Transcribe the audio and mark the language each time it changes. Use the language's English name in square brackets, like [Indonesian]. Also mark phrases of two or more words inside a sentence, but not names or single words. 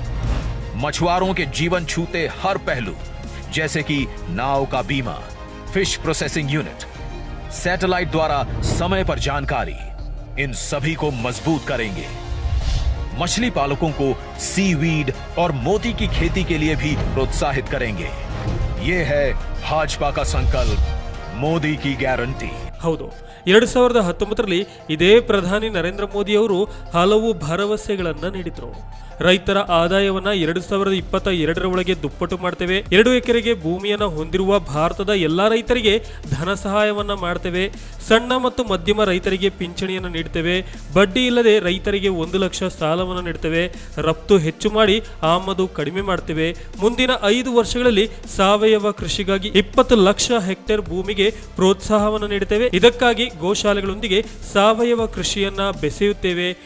[Hindi] मछुआरों के जीवन छूते हर पहलू जैसे कि नाव का बीमा, [English] fish processing unit, [Hindi] सैटेलाइट द्वारा समय पर जानकारी, इन सभी को मजबूत करेंगे. मछली पालकों को सीवीड और मोती की खेती के लिए भी प्रोत्साहित करेंगे. ये है भाजपा का संकल्प, मोदी की गारंटी. [Kannada] ಹೌದು, 2019ರಲ್ಲಿ ಇದೇ ಪ್ರಧಾನಿ ನರೇಂದ್ರ ಮೋದಿ ಅವರು ಹಲವು ಭರವಸೆಗಳನ್ನ ನೀಡಿದ್ರು. ರೈತರ ಆದಾಯವನ್ನ 2022ರ ಒಳಗೆ ದುಪ್ಪಟ್ಟು ಮಾಡ್ತೇವೆ, 2 ಎಕರೆಗೆ ಭೂಮಿಯನ್ನ ಹೊಂದಿರುವ ಭಾರತದ ಎಲ್ಲಾ ರೈತರಿಗೆ ಧನ ಸಹಾಯವನ್ನ ಮಾಡ್ತೇವೆ, ಸಣ್ಣ ಮತ್ತು ಮಧ್ಯಮ ರೈತರಿಗೆ ಪಿಂಚಣಿಯನ್ನು ನೀಡ್ತೇವೆ, ಬಡ್ಡಿ ಇಲ್ಲದೆ ರೈತರಿಗೆ 1 ಲಕ್ಷ ಸಾಲವನ್ನು ನೀಡ್ತೇವೆ, ರಫ್ತು ಹೆಚ್ಚು ಮಾಡಿ ಆಮದು ಕಡಿಮೆ ಮಾಡ್ತೇವೆ, ಮುಂದಿನ 5 ವರ್ಷಗಳಲ್ಲಿ ಸಾವಯವ ಕೃಷಿಗಾಗಿ 20 ಲಕ್ಷ ಹೆಕ್ಟೇರ್ ಭೂಮಿಗೆ ಪ್ರೋತ್ಸಾಹವನ್ನು ನೀಡುತ್ತೇವೆ, ಇದಕ್ಕಾಗಿ ಗೋಶಾಲೆಗಳೊಂದಿಗೆ ಸಾವಯವ ಕೃಷಿಯನ್ನ ಬೆಸೆಯುತ್ತೇವೆ,